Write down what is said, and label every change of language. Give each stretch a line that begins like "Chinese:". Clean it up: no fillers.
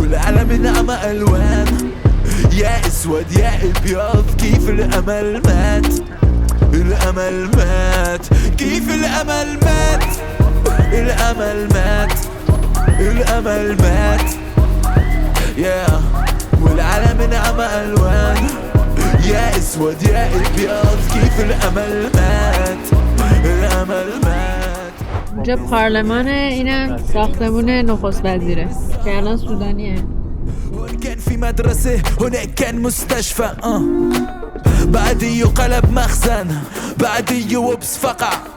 Arabic: العالم نعمة ألوان، يا اسود يا ابيض كيف الامل مات، الامل مات، كيف الامل مات، الامل مات، الامل مات، يا والعالم نعمة الوان، يا اسود يا ابيض كيف الامل مات، الامل مات.
Persian: اینجا پارلمان، اینم ساختمون نخست وزیره که الان سودانیه.
Arabic: كان في مدرسة هناك كان مستشفى بعديه قلب مخزن بعديه وبس فقع.